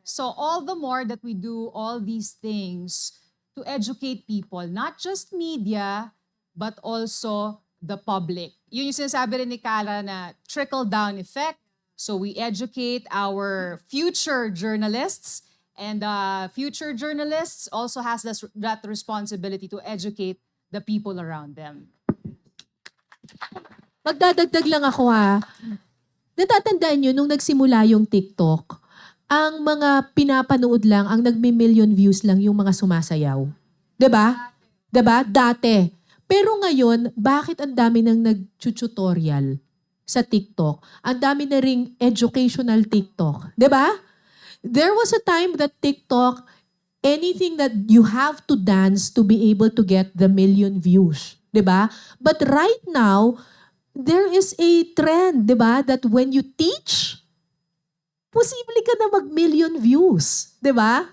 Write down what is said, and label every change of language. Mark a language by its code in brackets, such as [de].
[en] So all the more that we do all these things to educate people, not just media, but also the public. [tl] Yun yung sinasabi rin ni Kara na trickle-down effect. [en] So we educate our future journalists, and future journalists also has that responsibility to educate the people around them. [tl] Magdadagdag lang ako Natatandaan nyo, nung nagsimula yung TikTok, ang mga pinapanood lang, ang nagme-million views lang yung mga sumasayaw. Diba? Diba? Dati. Pero ngayon, bakit ang dami nang nag-tutorial sa TikTok? Ang dami na ring educational TikTok. Diba? [en] There was a time that TikTok anything that you have to dance to be able to get the million views, 'di ba? But right now, there is a trend, 'di ba, that when you teach, [tl] posible ka na mag-million views, [en] 'di ba?